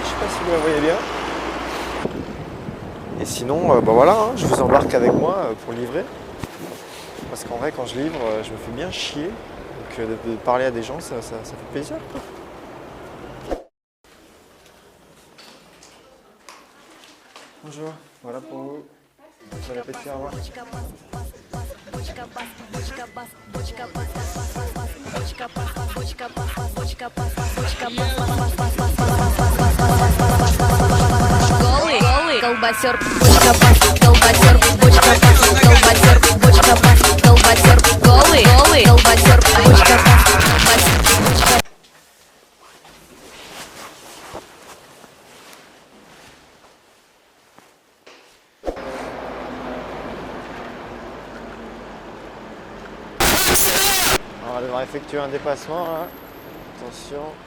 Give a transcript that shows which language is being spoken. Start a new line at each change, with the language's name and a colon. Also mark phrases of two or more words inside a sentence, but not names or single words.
French: Je sais pas si vous la voyez bien. Et sinon, bah voilà, hein, je vous embarque avec moi pour livrer. Parce qu'en vrai, quand je livre, je me fais bien chier. Donc de parler à des gens, ça fait plaisir, quoi. Bonjour, voilà pour vous. Bon appétit, au revoir.
Russian: Голый колбасер, бочка бас, колбасер, бочка бас, колбасер, бочка бас, колбасер, голый колбасер, бочка бас, бочка.
French: On va devoir effectuer un dépassement là. Attention.